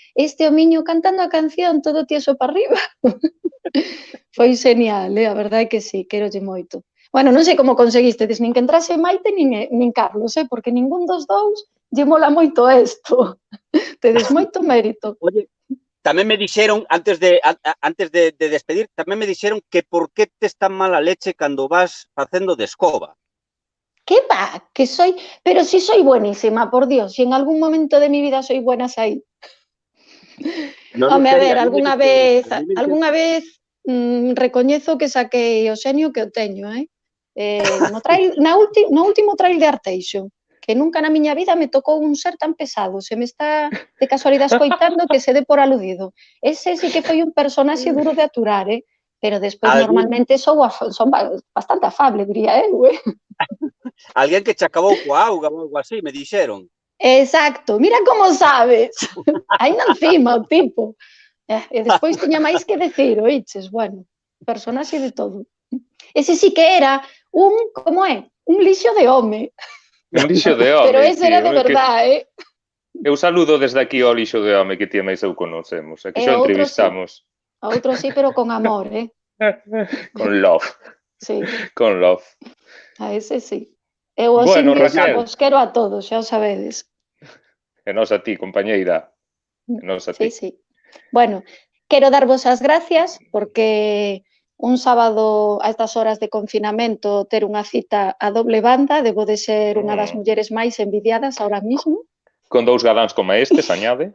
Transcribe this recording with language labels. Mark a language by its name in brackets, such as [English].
[Galician] Este homiño cantando a canción, todo tieso para arriba. Foi genial, a verdade é que sí, querolle moito. Bueno, non sei como conseguistedes, nin que entrase Maite nin Carlos, porque ningún dos dous lle mola moito isto. Tedes moito mérito. Oye, tamén me dixeron, antes de despedir, tamén me dixeron que por que tes tan mala leche cando vas facendo de escoba. [Spanish] Que va, que soy, pero sí soy buenísima, por Dios, si en algún momento de mi vida soy buena ahí. [Galician] Home, a ver, algunha vez recoñezo que saquei o xenio que eu teño, no último trail de Arteixo, que nunca na miña vida me tocou un ser tan pesado, se me está de casualidade escoitando que se dé por aludido. Ese sí que foi un personaxe duro de aturar, pero despois normalmente son bastante afable, diría eu, Alguén que che acabou coa auga ou algo así, me dixeron. Exacto, mira como sabes. Ainda encima o tipo. E despois tiña máis que decir, oiches, bueno, personaxe de todo. Ese sí que era como é? Un lixo de home. Un lixo de home, pero ese era de verdade, Eu saludo desde aquí ao lixo de home que ti máis eu conocemos, que xa entrevistamos. Outro sí, pero con amor, Con love. Sí. Con love. A ese sí. Eu os indios os quero a todos, xa o sabedes. E nos a ti, compañeira. E nos a ti. Sí. Bueno, quero darvos as gracias porque un sábado a estas horas de confinamento ter unha cita a doble banda debo de ser unha das mulleres máis envidiadas ahora mismo. Con dous galáns como estes, añade.